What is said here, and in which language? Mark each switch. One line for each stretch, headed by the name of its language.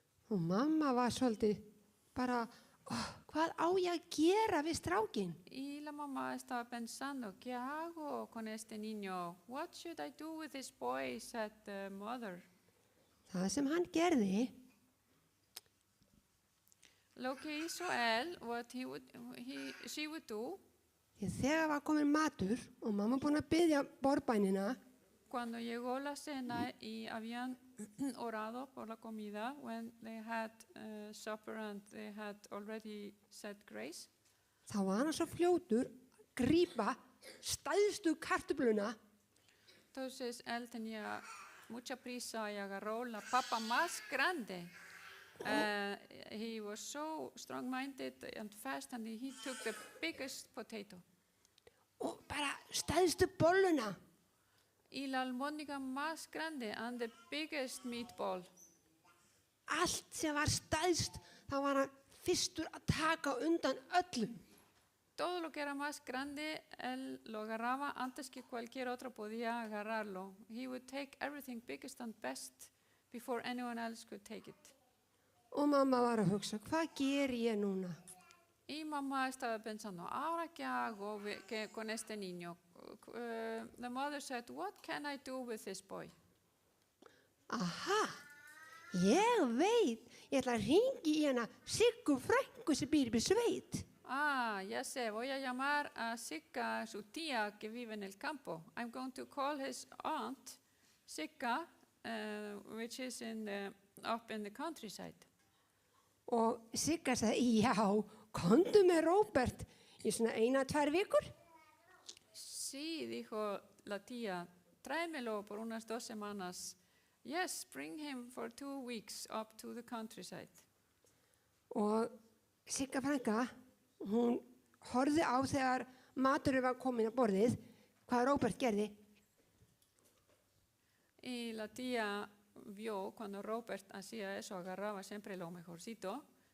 Icelandic: Og mamma var svolítið bara, hvað á ég að gera við strákin?
Spanish: Y la mamá estaba pensando, ¿qué hago con este niño?
English: What should I do with this boy? Said the mother.
Icelandic: Það sem hann gerði,
Spanish: Lo que hizo él,
English: what she would do,
Icelandic: þegar var komin matur og mamma búin að biðja borðbænina,
Spanish: cuando llegó la cena y habían orado por la comida,
English: when they had supper and they had already said grace,
Icelandic: þá var hann svo fljótur grípa stæðstu kartöfluna.
Spanish: Entonces él tenía mucha prisa y agarró la papa más grande.
English: He was so strong-minded and fast, and he took the biggest potato.
Icelandic: Og bara stæðstu bolluna.
Spanish: Y la albóndiga más grande
English: and the biggest meatball.
Icelandic: Allt sem var stæðst, þá var hann fyrstur að taka undan öllum.
Spanish: Todo lo que era más grande, él lo agarraba antes que cualquier otro podía agarrarlo.
English: He would take everything biggest and best before anyone else could take it.
Icelandic: Og mamma var að hugsa, hvað ger ég núna?
Spanish: Y mamá estaba pensando, ¿ahora qué hago con este niño?
English: The mother said, what can I do with this boy?
Icelandic: Aha, ég veit, ég ætla að hringi í hana Siggu frænku sem býr við sveit.
Spanish: Ah, ya sé, voy a llamar a Sigga, su tía que vive en el campo.
English: I'm going to call his aunt, Sigga, which is up in the countryside.
Icelandic: Og Sigga sagði, já, komdu með Róbert í svona 1-2 vikur.
Spanish: Sí, dijo la tía, tráemelo por unas 2 semanas.
English: Yes, bring him for 2 weeks up to the countryside.
Icelandic: Og Sigga frænka, hún horfði á þegar maturinn var komin á borðið, hvað Róbert gerði.
Spanish: Y la tía vio cuando Robert hacía eso, agarraba siempre lo mejorcito.